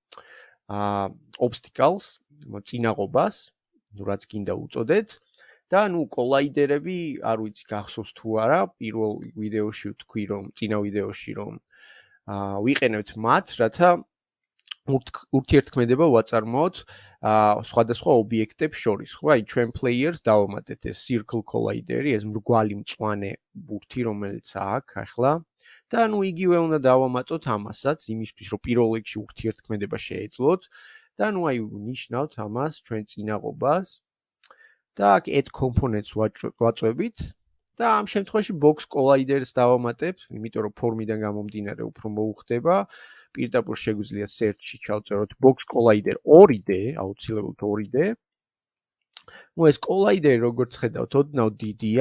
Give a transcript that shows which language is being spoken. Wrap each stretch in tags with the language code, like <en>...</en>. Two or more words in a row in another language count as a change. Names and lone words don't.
<ka>obstacles, წინაღობას, რაც გინდა უწოდეთ და ნუ კოლაიდერები არ ვიცი გახსოვს თუ არა, პირველ ვიდეოში ვთქვი რომ წინა ვიდეოში რომ ვიყენებთ მათ, რათა ურთიერთქმედება ვაწარმოოთ სხვადასხვა ობიექტებს შორის, ხო? აი ჩვენ players დავამატეთ ეს</ka> <en>circle collider-ი,</en> <ka>ეს მრგვალი მწვანე ბურთი, რომელიც აქვს ახლა და ნუ იგივე უნდა დავამატოთ ამასაც, იმისთვის რომ პირველ რიგში ურთიერთქმედება შეეძლოთ და ნუ აი ნიშნავთ ამას ჩვენ წინაღობას და აქ</ka> <en>add components</en> <ka>ვაწვევით და ამ შემთხვევაში</ka> <en>box collider-ს</en> <ka>დავამატებ, იმიტომ რომ ფორმიდან გამომდინარე უფრო მოუხდება. პირდაპირ შეგვიძლია search-ში ჩავწეროთ</ka> <en>box collider 2D,</en> <ka>აუცილებლად 2D. ნუ ეს collider როგორც ხედავთ, ოდნავ დიდია.</ka>